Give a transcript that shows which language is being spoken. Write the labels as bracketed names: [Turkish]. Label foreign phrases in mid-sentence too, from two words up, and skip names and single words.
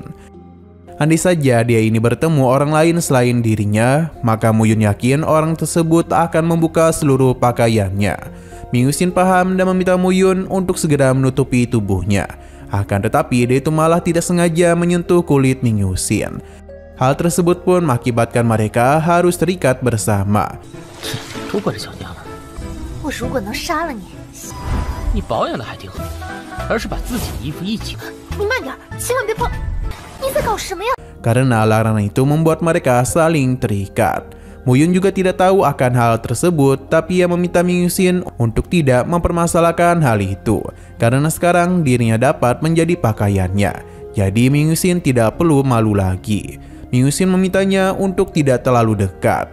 [Indonesian] Andai saja dia ini bertemu orang lain selain dirinya, maka Muyun yakin orang tersebut akan membuka seluruh pakaiannya. Ming Yuxin paham dan meminta Muyun untuk segera menutupi tubuhnya. Akan tetapi dia itu malah tidak sengaja menyentuh kulit Ming Yuxin. Hal tersebut pun mengakibatkan mereka harus terikat bersama. [Chinese] 都怪这小娘们，我如果能杀了你，你保养的还挺好，而是把自己的衣服一起。你慢点，千万别碰！你在搞什么呀？ [Indonesian] Karena larangan itu membuat mereka saling terikat. Muyun juga tidak tahu akan hal tersebut, tapi ia meminta Ming Yuxin untuk tidak mempermasalahkan hal itu, karena sekarang dirinya dapat menjadi pakaiannya. Jadi Ming Yuxin tidak perlu malu lagi. Ming Yuxin memintanya untuk tidak terlalu dekat.